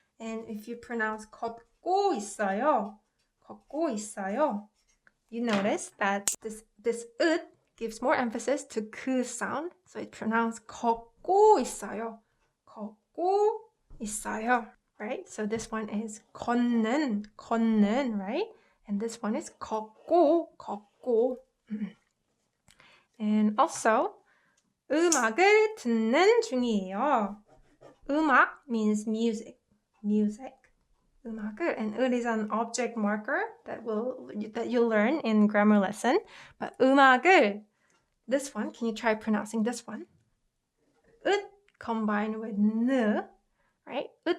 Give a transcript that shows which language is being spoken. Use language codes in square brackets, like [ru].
[en] And if you pronounce [ko] 걷고 있어요, 걷고 있어요, [en] you notice that this ut gives more emphasis to 그 sound. So it's pronounced [ko] 걷고 있어요. 걷고 있어요. [en] Right? So this one is 걷는, right? And this one is 걷고. And also, [ko] 음악을 듣는 중이에요. [en] 음악 means music. 음악을, and it is an object marker that you'll learn in grammar lesson. But 음악을, this one, can you try pronouncing this one? Ut combined with 느, right?